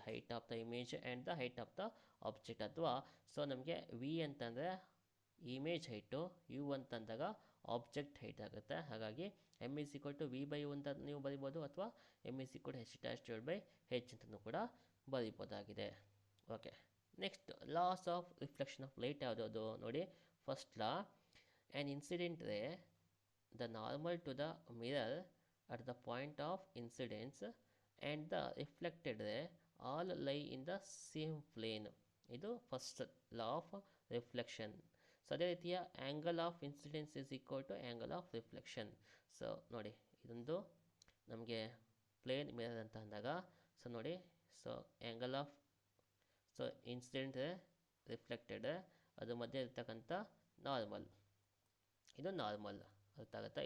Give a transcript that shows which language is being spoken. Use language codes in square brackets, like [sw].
[en] Height of the image and the height of the object. [kn] ಅಥವಾ so ನಮಗೆ V ಅಂತಂದರೆ image height, you ಅಂತಂದಾಗ object height ಆಗುತ್ತೆ. [en] ಹಾಗಾಗಿ m is equal to v by u [kn] ಅಂತ ನೀವು ಬರಿಬೋದು, ಅಥವಾ [en] m is equal to h dash divide by h [kn] ಅಂತಲೂ ಕೂಡ ಬರಿಬೋದಾಗಿದೆ. [en] okay, next laws of reflection of light [kn] ಯಾವುದಾವುದು ನೋಡಿ. [en] First law, an incident ray the normal to the mirror at the point of incidence and the reflected ray all lie in the same plane. ಇದು first law of reflection. [kn] So ಅದೇ ರೀತಿಯ [en] Angle of incidence is equal to angle of reflection. [kn] So ನೋಡಿ ಇದೊಂದು ನಮಗೆ plane mirror ಅಂತ ಅಂದಾಗ so ನೋಡಿ so angle of so incident reflected ಅದು ಮಧ್ಯೆ ಇರ್ತಕ್ಕಂಥ ನಾರ್ಮಲ್, ಇದು ನಾರ್ಮಲ್ ಅರ್ಥ ಆಗುತ್ತಾ.